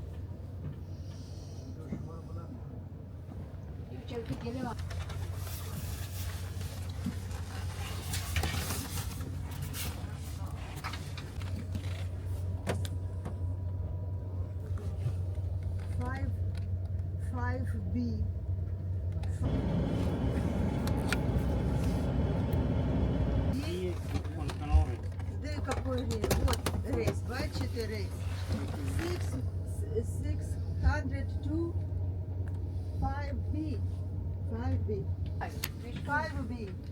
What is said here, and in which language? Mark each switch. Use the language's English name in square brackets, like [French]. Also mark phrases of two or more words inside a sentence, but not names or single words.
[Turkish] Çabuk gelemem. [English] Five B. [Russian] Де какой рейс? [Ukrainian] Вот рейс, бачите рейс. 602 5B. 5B. 5B.